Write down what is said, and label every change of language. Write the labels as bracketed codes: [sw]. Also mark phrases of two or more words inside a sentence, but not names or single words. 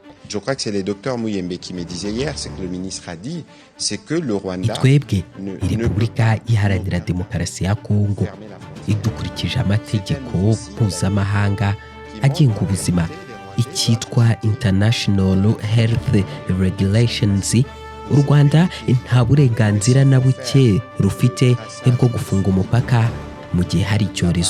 [fr] Je crois que c'est le docteur Muyembe qui me disait hier, c'est que le ministre a dit, c'est que le Rwanda [rw] twebwe Repubulika Iharanira Demokarasi ya Kongo idukurikije amategeko mpuzamahanga agenga ubuzima icyitwa [en] International Health Regulations. [rw] U Rwanda nta burenganzira na buke rufite bwo gufunga umupaka mu gihe hari icyorezo.